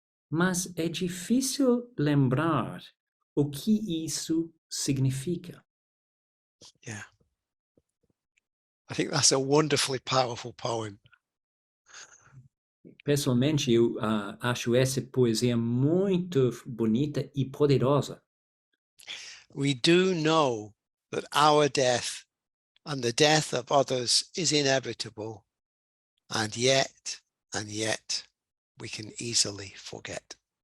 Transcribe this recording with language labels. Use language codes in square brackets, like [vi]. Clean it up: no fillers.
[pt] Mas é difícil lembrar o que isso significa. Yeah. [en] I think that's a wonderfully powerful poem. [pt] Pessoalmente, eu acho essa poesia muito bonita e poderosa. [en] We do know that our death and the death of others is inevitable, and yet, we can easily forget.